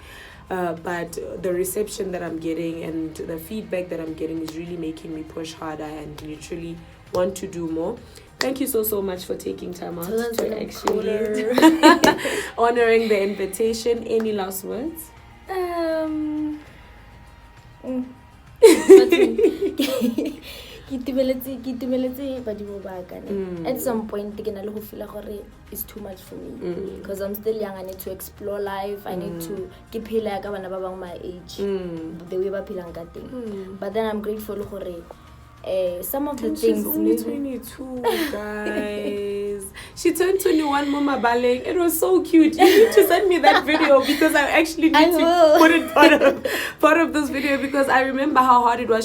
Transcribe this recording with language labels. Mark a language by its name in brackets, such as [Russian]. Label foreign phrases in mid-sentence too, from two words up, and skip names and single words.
[English] But the reception that I'm getting and the feedback that I'm getting is really making me push harder and literally want to do more. Thank you so much for taking time out to actually honoring the invitation. Any last words? [Tswana] itumeletse badimo ba ka [English] at some point [Tswana] ke na le go feel gore [English] it's too much for me because I'm still young. I need to explore life. I need to [Tswana] ke phela ka bana ba bang [English] my age the way [Tswana] ba phelang ka teng. [English] But then I'm grateful gore some of the things. She's only 22, guys. She turned 21, Mama Baleng. It was so cute. You need to send me that video because I actually need to put it part of this video because I remember how hard it was.